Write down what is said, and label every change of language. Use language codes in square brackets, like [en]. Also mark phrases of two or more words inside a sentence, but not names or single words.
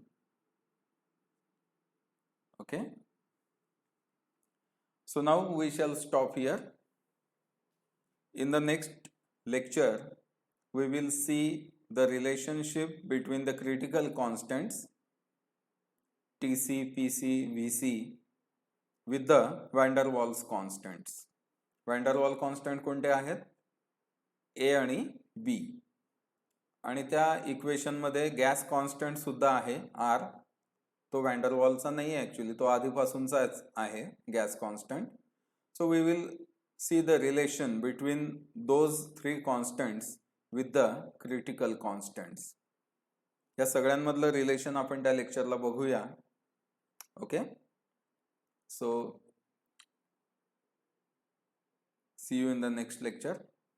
[en] Okay, so now we shall stop here. In the next lecture we will see the relationship between the critical constants Tc, Pc, Vc with the van der Waals constants. [mr] van der Waals constant कोणते आहेत? A आणि B. आणि त्या इक्वेशन मध्ये [en] gas constant [mr] सुद्धा आहे R. तो van der Waals चा नाही आहे ऍक्च्युअली, तो आधीपासूनचाच आहे [en] gas constant. So we will see the relation between those three constants with the critical constants. या सगळ्यांमधलं रिलेशन आपण त्या लेक्चरला बघूया. ओके, So see you in the next lecture.